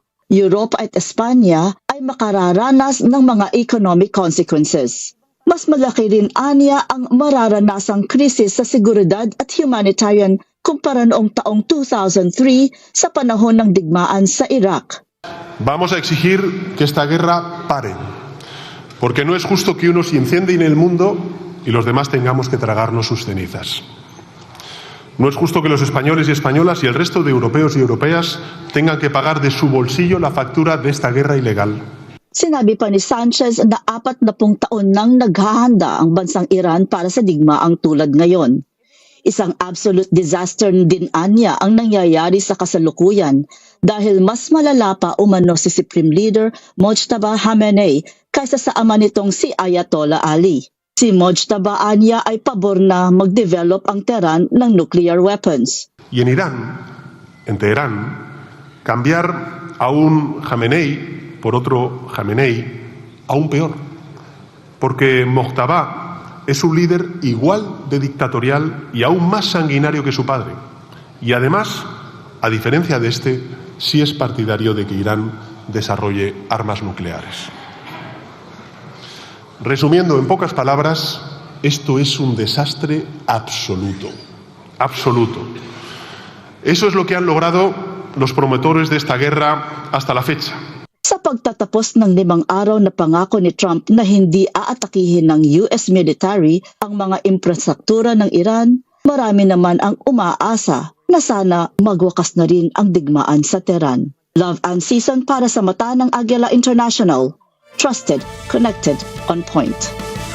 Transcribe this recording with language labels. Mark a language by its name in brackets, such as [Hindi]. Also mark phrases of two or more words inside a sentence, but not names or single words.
[Filipino] Europa at Espanya ay makararanas ng mga [English] economic consequences. [Filipino] Mas malaki rin anya ang mararanasang krisis sa seguridad at humanitarian kumpara noong taong 2003 sa panahon ng digmaan sa Iraq. [Spanish] Vamos a exigir que esta guerra pare, porque no es justo que unos incendien el mundo y los demás tengamos que tragarnos sus cenizas. No es justo que los españoles y españolas y el resto de europeos y europeas tengan que pagar de su bolsillo la factura de esta guerra ilegal. [Filipino] Sinabi pa ni Sanchez na 40 taon nang naghahanda ang bansang Iran para sa digmaang tulad ngayon. Isang [English] absolute disaster [Filipino] din anya ang nangyayari sa kasalukuyan dahil mas malala pa umano si Supreme Leader Mojtaba Khamenei kaysa sa ama nitong si Ayatollah Ali. Si Mojtaba anya ay pabor na mag-develop ang Tehran ng [English] nuclear weapons. [Spanish] Y en Irán, en Teherán, cambiar a un Khamenei por otro Khamenei aún peor, porque Mojtaba es un líder igual de dictatorial y aún más sanguinario que su padre. Y además, a diferencia de este, sí es partidario de que Irán desarrolle armas nucleares. Resumiendo en pocas palabras, esto es un desastre absoluto. Absoluto. Eso es lo que han logrado los promotores de esta guerra hasta la fecha. [Filipino] Sa pagtatapos ng 5 araw na pangako ni Trump na hindi aatakihin ng [English] US military [Filipino] ang mga infrastruktura ng Iran, marami naman ang umaasa na sana magwakas na rin ang digmaan sa Tehran. Love and Season para sa mata ng Aguila International. [English] Trusted, connected, on point.